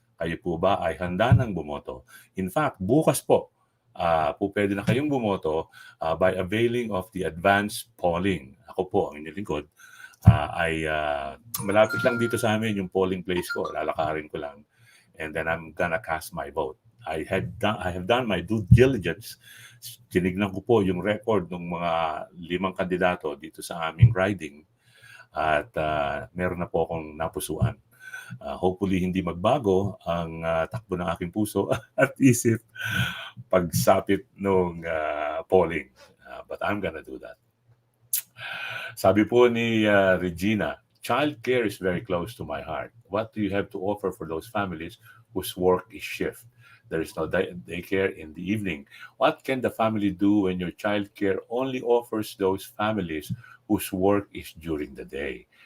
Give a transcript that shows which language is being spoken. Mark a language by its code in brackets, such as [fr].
[tl] Kayo po ba ay handa ng bumoto? In fact, bukas po, pwede na kayong bumoto [en] by availing of the advanced polling. [tl] Ako po, ang inyong lingkod, ay malapit lang dito sa amin yung polling place ko. Lalakarin ko lang. [en] And then I'm gonna cast my vote. I have done my due diligence. [tl] Tinignan ko po yung record ng mga 5 kandidato dito sa aming riding. At meron na po akong napusuan. [en] Hopefully [tl] hindi magbago ang takbo ng aking puso at isip pagsapit ng polling. [en] But I'm gonna do that. [tl] Sabi po ni [en] Regina, childcare is very close to my heart. What do you have to offer for those families whose work is shift? There is no daycare in the evening. What can the family do when your childcare only offers those families whose work is during the day?